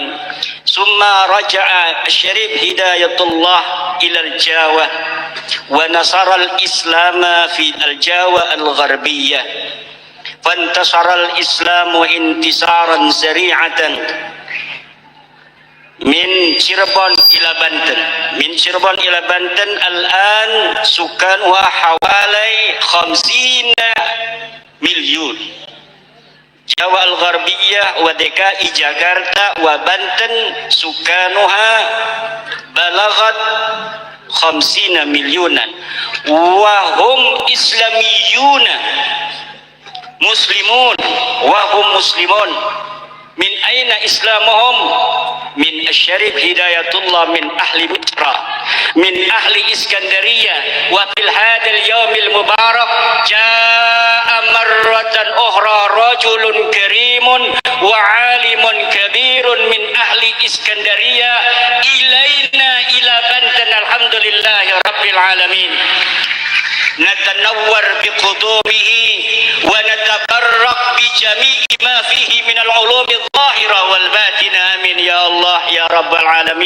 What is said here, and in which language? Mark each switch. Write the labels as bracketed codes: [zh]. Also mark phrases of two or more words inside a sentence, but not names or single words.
[ar] ثم رجع الشريف هداية الله إلى الجاوة ونصر الإسلام في الجاوة الغربية، فانتصر الإسلام انتصارا سريعا من شربون إلى بنتن. من شربون إلى بنتن الآن سكانها حوالي 50 مليون. جاوة الغربية و DKI Jakarta و Banten سكانها بلغت 50 مليونا وهم إسلاميون مسلمون وهم مسلمون. من أين إسلامهم? من الشريف هداية الله من أهل Mitra، من أهل الإسكندرية. وفي هذا اليوم المبارك جاء مرة أخرى رجل كريم وعالم كبير من أهل الإسكندرية إلينا إلى Banten. الحمد لله رب العالمين. نتنور بقدومه ونتبرك بجميع ما فيه من العلوم الظاهرة والباطنة، آمين يا الله يا رب العالمين.